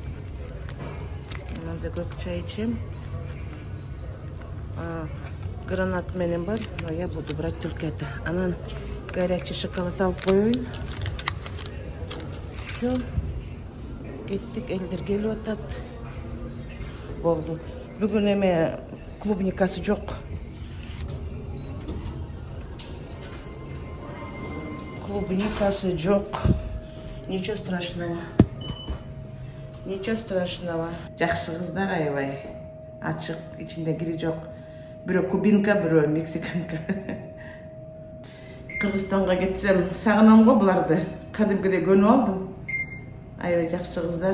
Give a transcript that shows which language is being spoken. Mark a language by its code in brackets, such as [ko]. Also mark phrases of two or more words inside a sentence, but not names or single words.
[ky] Мында көк чай ичем. Гранат менен бар, [ru] но я буду брать только это. [ky] Анан [ru] горячий шоколад [ky] алып коеюн. [ru] Все. [ky] Кеттик, элдер келип атат. Болду. Бүгүн эме клубникасы жок. Клубникасы жок. [ru] Ничего страшного. [ky] Жакшы кыздар аябай. Ачык, ичинде кири жок. Бирөө кубинка, бирөө мексиканка. Кыргызстанга кетсем сагынам го буларды. Кадимкидей көнүп алдым. Аябай жакшы кыздар.